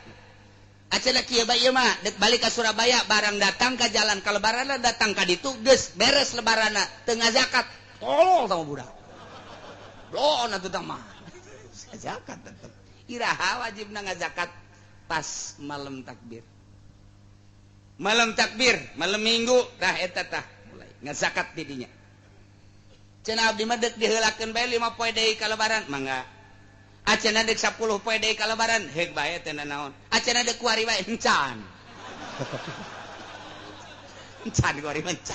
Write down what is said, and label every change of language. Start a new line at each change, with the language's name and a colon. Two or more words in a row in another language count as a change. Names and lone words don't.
Sundanese: Acenah kieu bae ieu mah dek balik ke Surabaya barang datang ka jalan ka lebaranna datang ka ditu geus beres lebaranna teu ngazakat. Tolol tah budak. Blon atuh tah mah. Zakat tetep. Iraha wajibna ngazakat pas malam takbir. Malam takbir, malam Minggu dah eta tah mulai ngazakat di dinya. Cenah abdi mah deuk diheulakeun bae 5 poe deui ka lebaran mangga. Acenah deuk 10 poe deui ka lebaran heug bae teh naon. Acenah deuk kuari bae encan. Encan kuari encan.